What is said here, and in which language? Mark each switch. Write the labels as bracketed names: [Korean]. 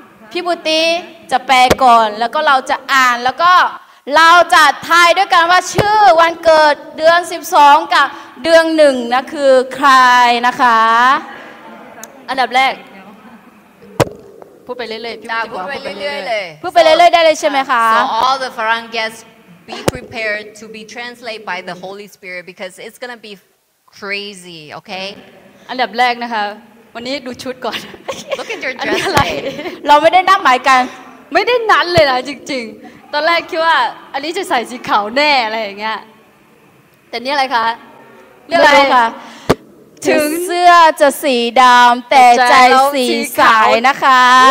[Thai] พี่บุตรีจะแปลก่อนแล้วก็เราจะอ่านแล้วก็เราจะทายด้วยกันว่าชื่อวันเกิดเดือน12กับเดือน1นะคือใครนะคะอันดับแรกพูดไปเรื่อยๆพี่พูดไปเรื่อยๆเลยพูดไปเรื่อยๆได้เลยใช่ไหมคะ [English] So all the Farang guests be prepared to be translated by the Holy Spirit because it's gonna be crazy, okay? [Thai] อันดับแรกนะคะวันนี้ดูชุดก่อน [English] Look at your [Thai] อัน [English] dress [Thai] นี้อะไร [English] today. [Thai] เราไม่ได้นัดหมายกันไม่ได้นัดเลยนะจริงๆตอนแรกคิดว่าอันนี้จะใส่สีขาวแน่อะไรอย่างเงี้ยแต่นี่อะไรคะเรื่องอะไรคะถึงเสื้อจะสีดำแต่ใจสีใสนะคะ